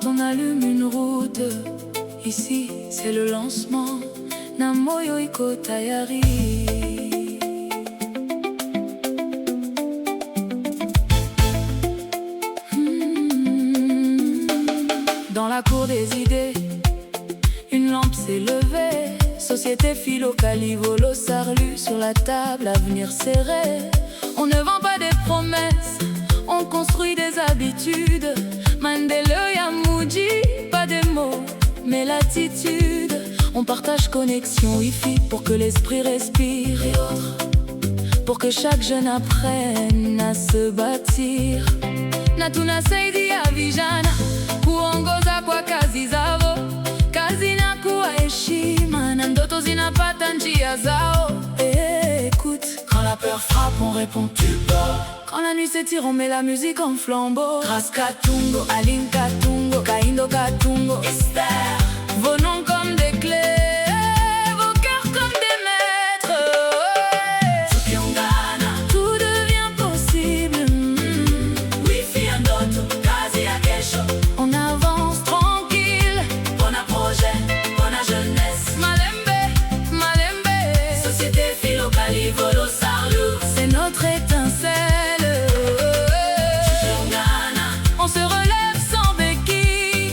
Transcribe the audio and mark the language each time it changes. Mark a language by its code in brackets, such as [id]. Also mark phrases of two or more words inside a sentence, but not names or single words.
[fr] allume une route. Ici, c'est le lancement. [sw] Na moyo iko tayari. [fr] Dans la cour des idées, une lampe s'est levée. Société Philo Calivolo Sarlu sur la table, avenir serré. On ne vend pas des promesses, on construit des habitudes. Mandela Yamoudi, pas des mots, mais l'attitude. On partage connexion Wi-Fi pour que l'esprit respire. Et autres, pour que chaque jeune apprenne à se bâtir. [sw] Natuna saidia vijana kuongoza kwa kazi zao, kazi na kuwa heshima na ndoto zinapata njia zao. [fr] Écoute, quand la peur frappe, on répond tu peux. Quand la nuit s'étire, on met la musique en flambeau. Ras Katungo, Aline Katungo, Kaindo Katungo, Esther. Vos noms comme des clés, vos cœurs comme des maîtres. [sw] Tukiungana, [fr] Tout devient possible. [sw] Wi-Fi ndoto, kazi ya kesho. [fr] On avance tranquille. Bona projet, bona jeunesse. [ln] Malembe, Malembe, [fr] Société Philo Calivolo Sarlu. c'est notre étincelle. [sw] Tukiungana, [fr] On se relève sans béquille.